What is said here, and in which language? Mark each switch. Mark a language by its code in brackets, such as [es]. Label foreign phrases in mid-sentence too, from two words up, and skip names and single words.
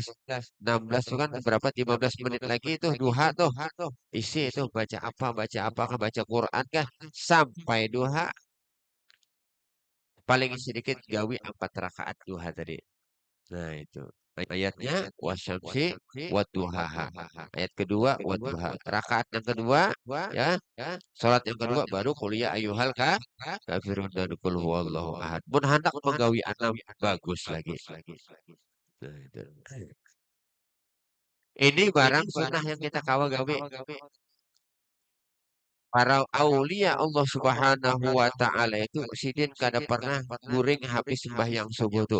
[id] 16 itu kan berapa 15 menit lagi itu duha tuh. [bjn] Isi itu baca apa, apakah baca Quran kah sampai duha. Paling sedikit gawi 4 rakaat duha tadi. [id] Nah, itu. Ayatnya [ar] والشمس وضحاها. [id] Ayat kedua wadduha. Rakaat yang kedua ya. Salat yang kedua baru kuliah [ar] أيها الكافرون [id] dan [ar] قل هو الله أحد. [bjn] Mun hendak menggawi 6 bagus lagi. [id] Nah, itu. [bjn] Ini barang sunnah yang kita kawa gawe. Para aulia [ar] الله سبحانه وتعالى [bjn] itu sidin kada pernah guring habis sembahyang subuh tuh.